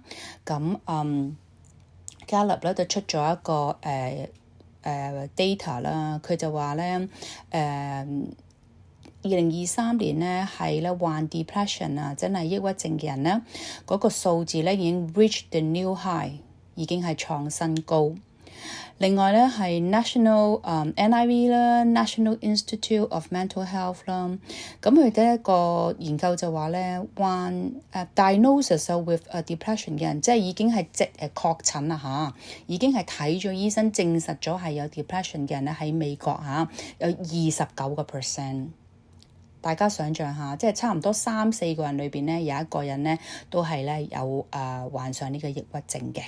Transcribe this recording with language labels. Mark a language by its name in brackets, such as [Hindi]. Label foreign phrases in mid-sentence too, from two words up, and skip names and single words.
[Cantonese] 咁加勒咧就出咗一個data 啦，佢就話咧2023年呢係咧患 depression 啊，真係抑鬱症嘅人呢，嗰個數字咧已經 [English] reach the new high， [Cantonese] 已經係創新高。另外咧係 National NIV 啦 ，National Institute of Mental Health 啦，咁佢嘅一個研究就話咧，患 [English] diagnosis with depression [Cantonese] 嘅人，即係已經係確診啦嚇，已經係睇咗醫生證實咗係有 depression 嘅人咧，喺美國嚇有29%。大家想象下，即係差唔多3-4個人裏邊咧，有一個人咧都係咧有患上呢個抑鬱症嘅。